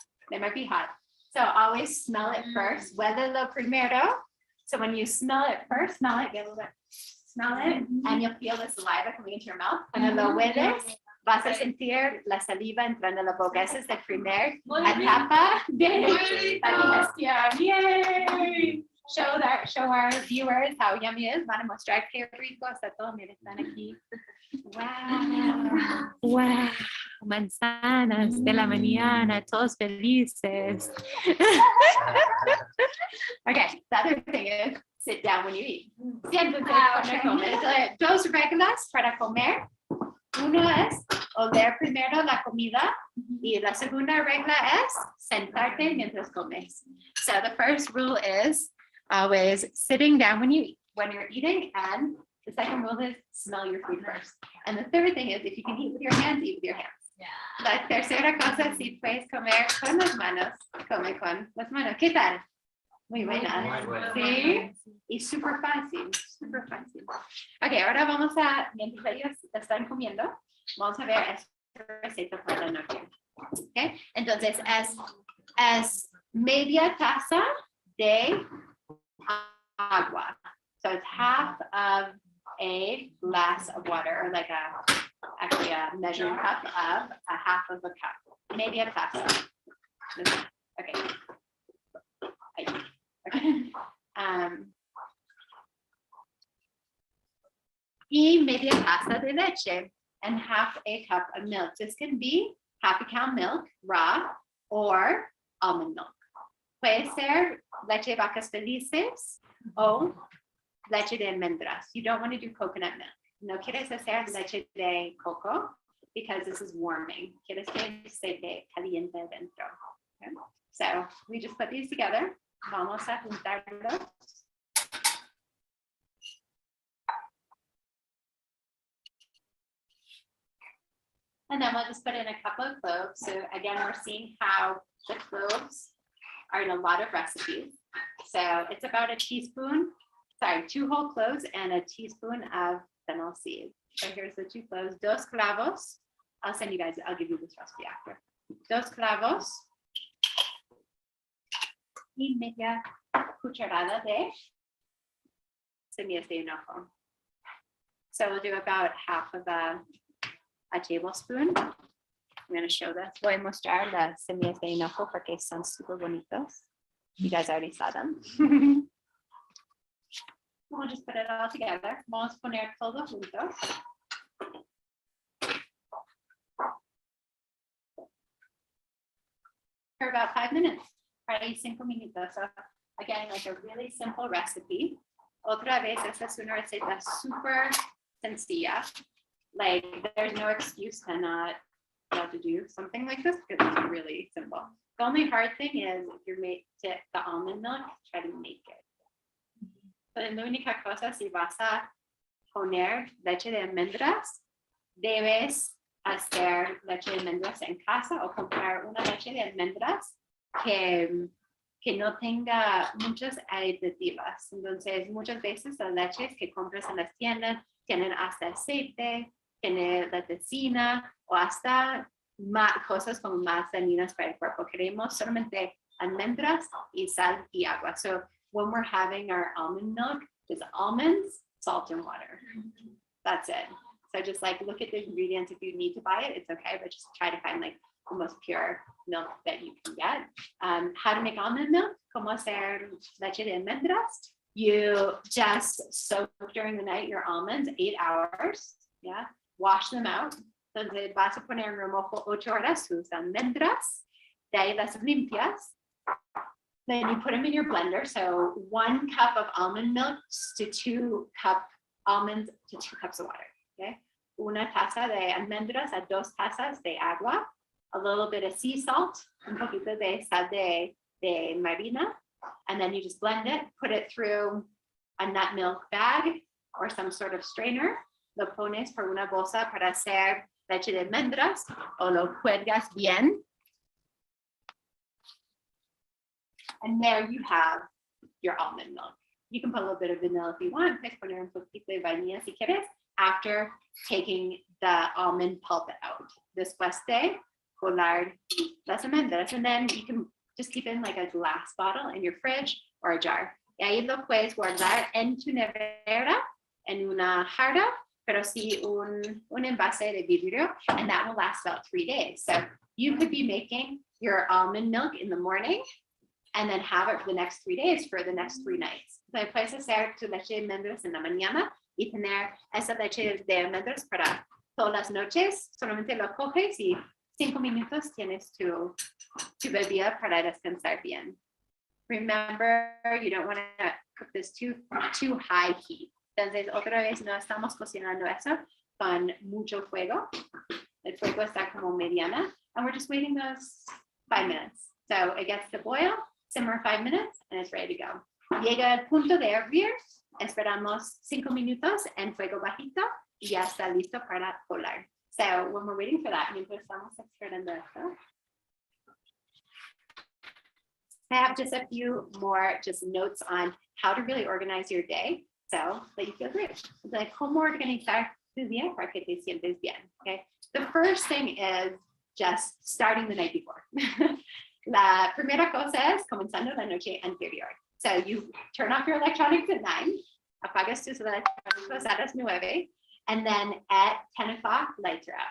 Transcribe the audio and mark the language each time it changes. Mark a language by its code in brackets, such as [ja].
[en] They might be hot. So always smell it first. [es] Huélelo primero. [en] So when you smell it first, smell it, get a little bit. smell it, and you'll feel the saliva coming into your mouth. [es] Cuando lo hueles, vas a sentir la saliva entrando a la boca. Esa es la primera etapa de la digestión. [en] Yay! Show our viewers how yummy it is. [es] Van a mostrar qué rico está todo. Miren, están aquí. Wow. Wow. Manzanas de la mañana, todos felices. [en] Okay, the other thing is sit down when you eat. [es] Siéntate cuando comes. Entonces, dos reglas para comer. Uno es oler primero la comida y la segunda regla es sentarte mientras comes. [en] So the first rule is always sitting down when you're eating, and the second rule is smell your food first. And the third thing is if you can eat with your hands, eat with your hands. Yeah. [es] La tercera cosa, si puedes comer con las manos, come con las manos. ¿Qué tal? Muy buena. Muy buena. Sí, y súper fácil, súper fácil. Ok, ahora vamos a, mientras ellos están comiendo, vamos a ver esta receta para la noche. Okay, entonces es media taza de agua. [en] So it's half of a glass of water, or like actually a measured cup of a half of a cup. [es] Media taza. [en] Okay. Okay. [es] Y media taza de leche [en] and half a cup of milk. This can be half a cow milk, raw, or almond milk. [es] Puede ser leche de vacas felices o leche de almendras. [en] You don't want to do coconut milk. [es] No quieres hacer leche de coco [en] because this is warming. [es] Quieres que se te caliente dentro. [en] Okay? So we just put these together. [es] Vamos a juntarlos. [en] And then we'll just put in a couple of cloves. So again, we're seeing how the cloves are in a lot of recipes. So it's about a teaspoon, 2 whole cloves and a teaspoon of fennel seeds. So here's the 2 cloves, [es] 2 clavos. [en] I'll give you this recipe after. [es] 2 clavos. Y media cucharada de semillas de hinojo. [en] So we'll do about half of a tablespoon. I'm going to show this. [es] Voy a mostrar las semillas de hinojo porque son super bonitos. [en] You guys already saw them. We'll just put it all together. [es] Vamos a poner todo junto. [en] For about 5 minutes. [es] Para 5 minutos. [en] So again, like a really simple recipe. [es] Otra vez, esta es una receta super sencilla. [en] Like there's no excuse to not be able to do something like this because it's really simple. The only hard thing is if you're made to the almond milk, try to make it. [es] But la única cosa, si vas a poner leche de almendras, debes hacer leche de almendras en casa o comprar una leche de almendras que no tenga muchas aditivas. Entonces, muchas veces las leches que compras en las tiendas tienen hasta aceite, tienen la tecina o hasta cosas como más dañinas para el cuerpo. Queremos solamente almendras y sal y agua. [en] So when we're having our almond milk, it's almonds, salt, and water. That's it. So just like look at the ingredients. If you need to buy it, it's okay, but just try to find like the most pure milk that you can get. How to make almond milk? [es] Como hacer leche de almendras? [en] You just soak during the night your almonds 8 hours. Yeah, wash them out. [es] Entonces vas a poner en remojo 8 horas sus almendras. De ahí las limpias. [en] Then you put them in your blender. So 1 cup of almond milk to 2 cup almonds to 2 cups of water. [es] Okay, una taza de almendras a 2 tazas de agua. [en] A little bit of sea salt, [es] un poquito de sal de marina, [en] and then you just blend it, put it through a nut milk bag or some sort of strainer. [es] Lo pones por una bolsa para hacer leche de almendras o lo cuelgas bien. [en] And there you have your almond milk. You can put a little bit of vanilla if you want. [es] Puedes poner un poquito de vainilla si quieres [en] after taking the almond pulp out. [es] Después de colar las almendras, [en] and then you can just keep it in like a glass bottle in your fridge or a jar. [es] Y ahí lo puedes guardar en tu nevera en una jarra, pero sí un envase de vidrio, [en] and that will last about 3 days. So you could be making your almond milk in the morning and then have it for the next 3 days for the next 3 nights. [es] So puedes hacer tu leche de almendras en la mañana y tener esa leche de almendras para todas las noches. Solamente lo coges y 5 minutos tienes tu bebida para descansar bien. [en] Remember, you don't want to cook this too high heat. [es] Entonces, otra vez no estamos cocinando eso con mucho fuego. El fuego está como mediana, [en] and we're just waiting those 5 minutes. So it gets to boil, simmer 5 minutes, and it's ready to go. [es] Llega al punto de hervir, esperamos 5 minutos en fuego bajito y ya está listo para colar. [en] So when we're waiting for that, [es] mientras estamos esperando esto, [en] I have just a few more just notes on how to really organize your day so that you feel great. [es] Like cómo organizar tu día para que te sientes bien. [en] Okay. The first thing is just starting the night before. [es] La primera cosa es comenzando la noche anterior. [en] So you turn off your electronics at 9, [es] apagas tus electrónicos a las 9, [en] and then at 10 o'clock, lights are out.